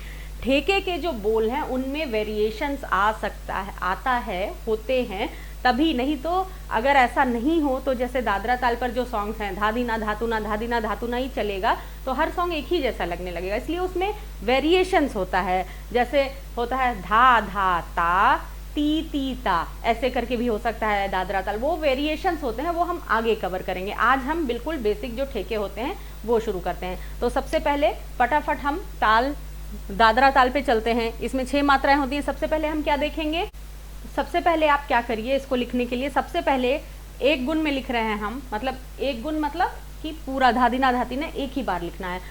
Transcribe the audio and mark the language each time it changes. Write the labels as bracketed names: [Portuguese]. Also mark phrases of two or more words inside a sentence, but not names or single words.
[Hindi] ठेके के जो बोल हैं उनमें वेरिएशंस आ सकता है, आता है, होते हैं तभी। नहीं तो अगर ऐसा नहीं हो तो जैसे दादरा ताल पर जो सॉन्ग्स हैं, धा दीना धातु ना, धा दीना धातु ना ही चलेगा, तो हर सॉन्ग एक ही जैसा लगने लगेगा। इसलिए उसमें वेरिएशंस होता है। जैसे होता है धा धा ता ती ती ता, ऐसे करके भी हो सकता है दादरा ताल। वो वेरिएशंस होते हैं, वो हम आगे कवर करेंगे। आज हम बिल्कुल बेसिक जो ठेके होते हैं वो शुरू करते हैं। तो सबसे पहले फटाफट हम ताल, दादरा ताल पे चलते हैं। इसमें 6 मात्राएं होती हैं। सबसे पहले हम क्या देखेंगे, सबसे पहले आप क्या करिए, इसको लिखने के लिए सबसे पहले एक गुण में लिख रहे हैं हम, मतलब एक गुण मतलब कि पूरा धादीना धातीना एक ही बार लिखना है।